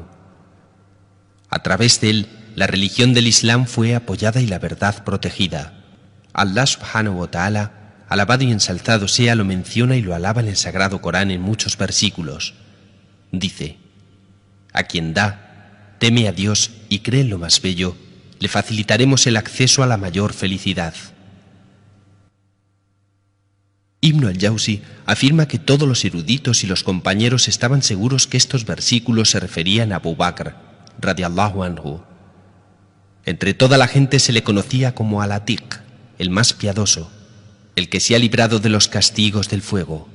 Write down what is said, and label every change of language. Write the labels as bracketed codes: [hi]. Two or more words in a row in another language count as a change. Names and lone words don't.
[es] A través de él, la religión del Islam fue apoyada y la verdad protegida. [ar] الله سبحانه وتعالى, [es] alabado y ensalzado sea, lo menciona y lo alaba en el Sagrado Corán en muchos versículos. Dice: a quien da, teme a Dios y cree en lo más bello, le facilitaremos el acceso a la mayor felicidad. Ibn al-Jawzi afirma que todos los eruditos y los compañeros estaban seguros que estos versículos se referían a Abu Bakr [ar] رضي الله عنه. [es] Entre toda la gente se le conocía como al-Atiq, el más piadoso, el que se ha librado de los castigos del fuego.